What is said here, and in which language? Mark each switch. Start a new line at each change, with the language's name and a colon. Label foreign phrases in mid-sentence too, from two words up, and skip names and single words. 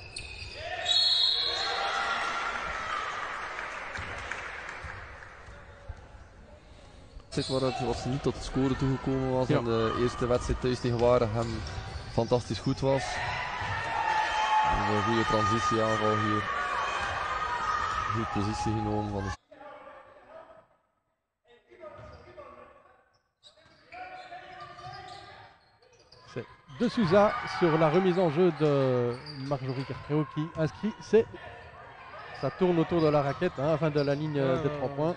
Dutch: Waar ze niet tot het scoren toegekomen was Ja. en de eerste wedstrijd thuis tegen Waregem fantastisch goed was. Een goede transitieaanval hier. Goed positie genomen van de
French: c'est de Souza sur la remise en jeu de Marjorie Carpréo qui inscrit. Ça tourne autour de la raquette, hein, enfin de la ligne des 3 points.